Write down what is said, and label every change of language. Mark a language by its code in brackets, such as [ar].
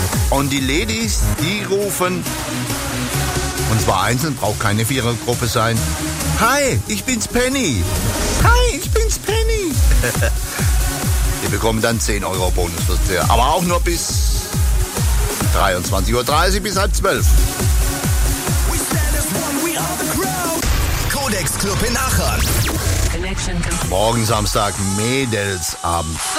[de] Und die Ladies, die rufen, und zwar einzeln, braucht keine Vierergruppe sein, [en] Hi, [de] ich bin's Penny. [en] Hi, [de] ich bin's Penny. Wir bekommen dann 10 Euro Bonusverzehr. Aber auch nur bis 23.30 Uhr, bis halb 12. [en] We stand as one, we are the crowd. [de] Codex Club in Aachen. Morgen Samstag, Mädelsabend.